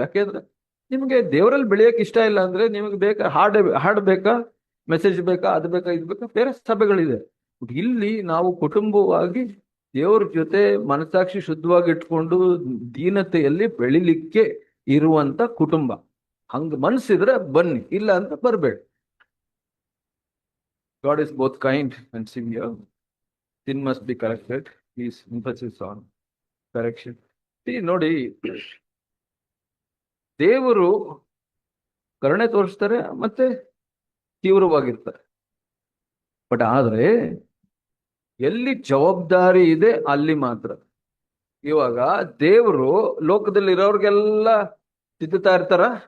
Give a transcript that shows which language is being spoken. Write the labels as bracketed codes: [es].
[kn] ಯಾಕೆಂದ್ರೆ ನಿಮ್ಗೆ ದೇವರಲ್ಲಿ ಬೆಳೆಯಕ್ಕೆ ಇಷ್ಟ ಇಲ್ಲ ಅಂದ್ರೆ ನಿಮಗೆ ಬೇಕಾ ಹಾಡ್ ಬೇಕಾ, ಮೆಸೇಜ್ ಬೇಕಾ, ಅದು ಬೇಕಾ, ಇದು ಬೇಕಾ, ಬೇರೆ ಸಭೆಗಳಿದೆ. ಇಲ್ಲಿ ನಾವು ಕುಟುಂಬವಾಗಿ ದೇವ್ರ ಜೊತೆ ಮನಸಾಕ್ಷಿ ಶುದ್ಧವಾಗಿ ಇಟ್ಕೊಂಡು ದೀನತೆಯಲ್ಲಿ ಬೆಳಿಲಿಕ್ಕೆ ಇರುವಂತ ಕುಟುಂಬ. ಹಂಗ ಮನ್ಸಿದ್ರೆ ಬನ್ನಿ, ಇಲ್ಲ ಅಂತ ಬರ್ಬೇಡಿ. [en] God is both kind and severe. Sin must be corrected. Please emphasis on correction. [kn] ನೋಡಿ, ದೇವರು ಕರುಣೆ ತೋರಿಸ್ತಾರೆ ಮತ್ತೆ ತೀವ್ರವಾಗಿರ್ತಾರೆ. ಬಟ್ ಆದ್ರೆ ಎಲ್ಲಿ ಜವಾಬ್ದಾರಿ ಇದೆ ಅಲ್ಲಿ ಮಾತ್ರ. ಇವಾಗ ದೇವರು ಲೋಕದಲ್ಲಿ ಇರೋರ್ಗೆಲ್ಲ ತಿದ್ದುತ್ತಾ ಇರ್ತಾರ.